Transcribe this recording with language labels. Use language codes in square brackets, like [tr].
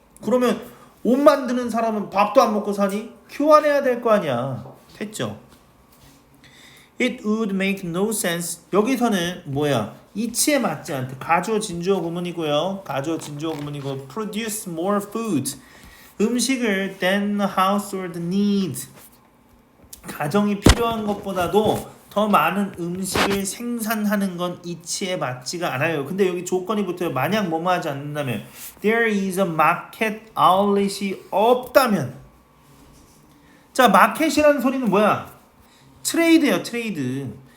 [ko] 그러면 옷 만드는 사람은 밥도 안 먹고 사니? 교환해야 될 거 아니야. 됐죠? [en] It would make no sense. [ko] 여기서는 뭐야? 이치에 맞지 않대. 가주어 진주어 구문이고요. 가주어 진주어 구문이고 [en] produce more food. [ko] 음식을 [en] than the household needs. [ko] 가정이 필요한 것보다도 더 많은 음식을 생산하는 건 이치에 맞지가 않아요. 근데 여기 조건이 붙어요. 만약 뭐뭐 하지 않는다면 [en] there is a market outlet [ko] 이 없다면 자 마켓이라는 소리는 뭐야? 트레이드예요. 트레이드.